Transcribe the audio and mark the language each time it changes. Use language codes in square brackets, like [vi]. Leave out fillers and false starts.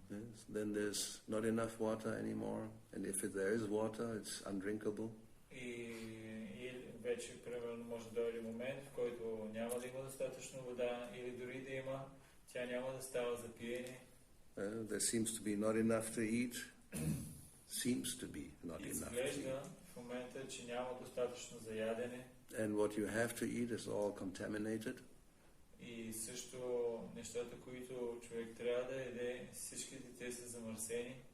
[en] Yes, then there's not enough water anymore, and if there is water, it's undrinkable. [bg] И вече, примерно, може да дойде момент, в който няма да има достатъчно вода, или дори да има, тя няма да става за пиене. [en] There seems to be not enough to eat. Seems to be not enough to [bg] Изглежда в момента, че няма достатъчно за ядене. [en] And what you have to eat is all contaminated. [bg] И също нещата, които човек трябва да яде, всичките те са замърсени.